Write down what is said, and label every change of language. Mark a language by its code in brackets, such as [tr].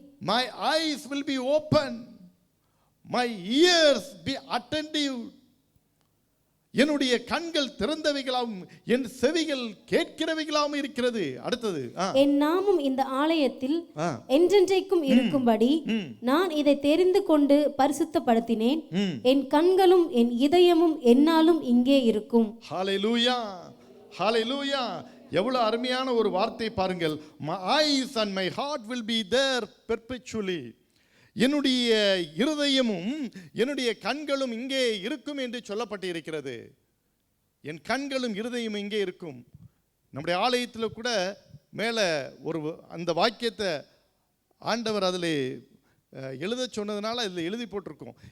[en] My eyes will be open, my ears be attentive. [ta] என்னுடைய கண்கள் திறந்தவைகளாகவும் என் செவிகள் கேட்கிறவைகளாகவும் இருக்கிறது. அடுத்தது, என் நாமம் இந்த ஆலயத்தில் என்றென்றைக்கும் இருக்கும்படி நான் இதை தெரிந்து கொண்டு பரிசுத்தப்படுத்தினேன். என் கண்களும் என் இதயமும் என்னாலும் இங்கே இருக்கும். ஹல்லேலூயா, ஹல்லேலூயா. எவ்வளவு அருமையான ஒரு வார்த்தை பாருங்கள். [en] My eyes and my heart will be there perpetually. [ta] என்னுடைய இருதயமும் என்னுடைய கண்களும் இங்கே இருக்கும் என்று சொல்லப்பட்டு இருக்கிறது. என் கண்களும் இருதயமும் இங்கே இருக்கும். நம்முடைய ஆலயத்தில் கூட மேலே ஒரு அந்த வாக்கியத்தை ஆண்டவர் அதில் எழுத சொன்னதுனால அதில் எழுதி போட்டிருக்கோம்.